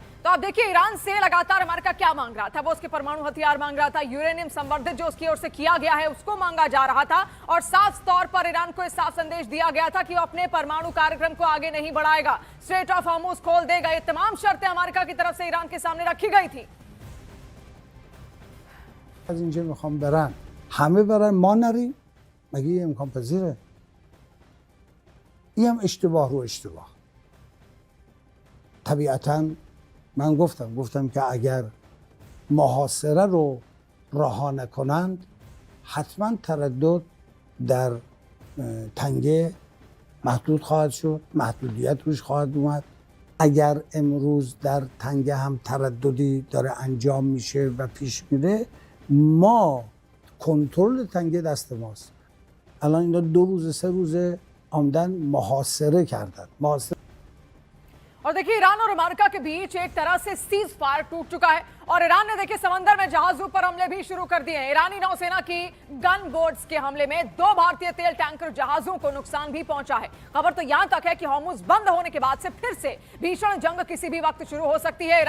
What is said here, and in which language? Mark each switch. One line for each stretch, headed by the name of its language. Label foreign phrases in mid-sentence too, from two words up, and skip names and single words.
Hindi: तो आप देखिए, ईरान से लगातार अमेरिका क्या मांग रहा था? वो उसके परमाणु हथियार मांग रहा था, यूरेनियम संवर्धित जो उसकी ओर से किया गया है उसको मांगा जा रहा था, और साफ तौर पर ईरान को इस साफ संदेश दिया गया था कि वो अपने परमाणु कार्यक्रम को आगे नहीं बढ़ाएगा, स्ट्रेट ऑफ हॉर्मुज खोल देगा। ये तमाम शर्तें अमेरिका की तरफ से ईरान के सामने रखी गई थी।
Persian: از اینجا میخوام برن همه برن ما نریم، مگه یه امکان پذیره؟ این هم اشتباه رو اشتباه. طبیعتاً من گفتم که اگر محاصره رو رها نکنند حتما تردد در تنگه محدود خواهد شد، محدودیت روش خواهد اومد. اگر امروز در تنگه هم ترددی داره انجام میشه و پیش میره، ما کنترل تنگه دست ماست. الان اینا 2 روز 3 روزه آمدن محاصره کردن.
Hindi: और देखिए, ईरान और अमेरिका के बीच एक तरह से
English: cease fire
Hindi: टूट चुका है और ईरान ने देखिए समंदर में जहाजों पर हमले भी शुरू कर दिए हैं। ईरानी नौसेना की
English: gun boats
Hindi: के हमले में 2 भारतीय तेल टैंकर जहाजों को नुकसान भी पहुंचा है। खबर तो यहां तक है कि हॉर्मुज बंद होने के बाद से फिर से भीषण जंग किसी भी वक्त शुरू हो सकती है।